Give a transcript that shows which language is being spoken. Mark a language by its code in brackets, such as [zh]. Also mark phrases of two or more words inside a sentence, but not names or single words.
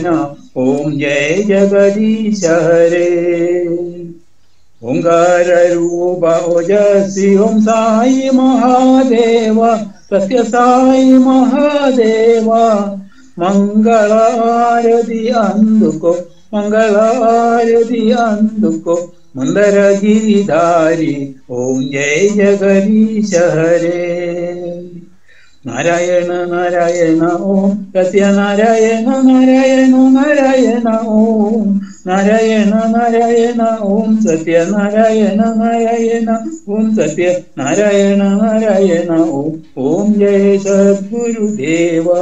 [sa] ఓం జయ జగదీశ హరే ఓంకార రూప ఓజస్వి ఓం సాయి మహాదేవ సత్య సాయి మహాదేవ. [te] మంగళారతి అందుకో [hi] मंदर गिरिधारी ओम जय जगदीश हरे नारायण नारायण ओम सत्यनारायण नारायण नारायण ओम नारायण नारायण ओम सत्यनारायण नारायण ओम सत्यनारायण नारायण ओम जय सद्गुरुदेवा